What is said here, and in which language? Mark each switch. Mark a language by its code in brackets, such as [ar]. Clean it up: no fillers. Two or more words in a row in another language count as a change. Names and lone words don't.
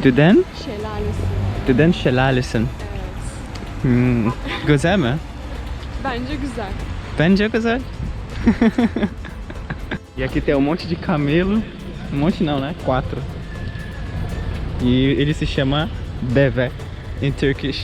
[tr] Düden? Şelalesi. Düden şelalesin. Evet. Güzel mi? Bence güzel. Bence güzel. [pt] E aqui tem um monte de camelo. Um monte não, né? 4. E ele se chama deve em Turkish.